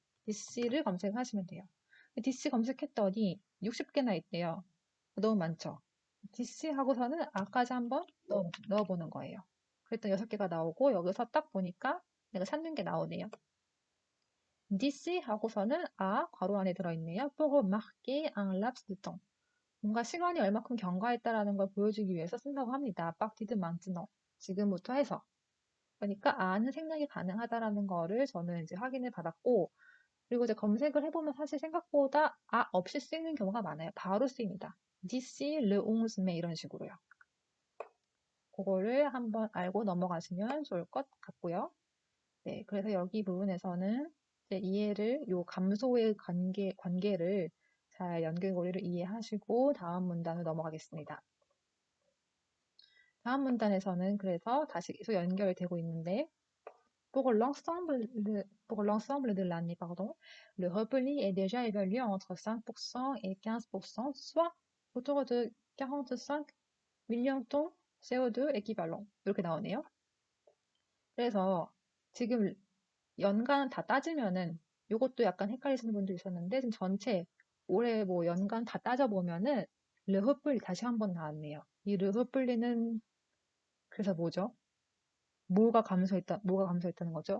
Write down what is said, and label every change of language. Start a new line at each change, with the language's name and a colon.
Korean: DC를 검색하시면 돼요. DC 검색했더니 60개나 있대요. 너무 많죠? DC 하고서는 아까지 한번 넣어보는 거예요. 그랬더니 6개가 나오고 여기서 딱 보니까 내가 찾는 게 나오네요. DC 하고서는 괄호 안에 들어있네요.
French: pour marquer un laps de temps.
Korean: 뭔가 시간이 얼마큼 경과했다라는 걸 보여주기 위해서 쓴다고 합니다.
French: partir de maintenant.
Korean: 지금부터 해서. 그러니까 아는 생략이 가능하다라는 거를 저는 이제 확인을 받았고 그리고 이제 검색을 해보면 사실 생각보다 없이 쓰이는 경우가 많아요. 바로 쓰입니다. DC, le 11mai 이런 식으로요. 그거를 한번 알고 넘어가시면 좋을 것 같고요. 네, 그래서 여기 부분에서는 이제 이해를, 요 감소의 관계를 잘 연결고리를 이해하시고 다음 문단으로 넘어가겠습니다. 다음 문단에서는 그래서 다시 계속 연결되고 있는데
French: pour l'ensemble de l'année, pardon, le repli est déjà évalué entre 5% et 15%, soit autour de 45 millions tonnes CO2 équivalent.
Korean: 이렇게 나오네요. 그래서 지금 연간 다 따지면은 이것도 약간 헷갈리시는 분도 있었는데 지금 전체 올해 뭐 연간 다 따져보면은 르흐플리 다시 한번 나왔네요. 이 르흐플리는 그래서 뭐죠? 뭐가 감소했다는 거죠?